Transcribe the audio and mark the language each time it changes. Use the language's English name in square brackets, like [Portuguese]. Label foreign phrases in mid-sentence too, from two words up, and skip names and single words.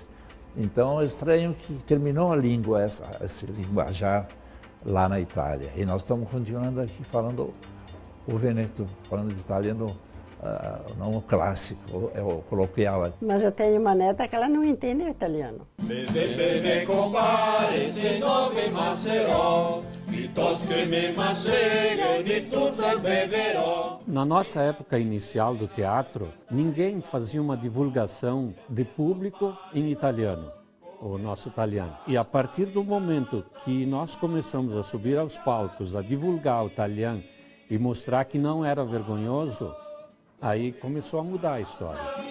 [Portuguese] Então é estranho que terminou a língua, esse linguajar lá na Itália. E nós estamos continuando aqui falando o Vêneto, falando de italiano, não o clássico, é o coloquial. Mas eu tenho uma neta que ela não entende o italiano. [Venetian] Beve, beve, compare, se non vi masserò, piuttosto che me masseghe, di tutto beverò. [Portuguese] Na nossa época inicial do teatro, ninguém fazia uma divulgação de público em italiano, o nosso italiano. E a partir do momento que nós começamos a subir aos palcos, a divulgar o italiano e mostrar que não era vergonhoso, aí começou a mudar a história.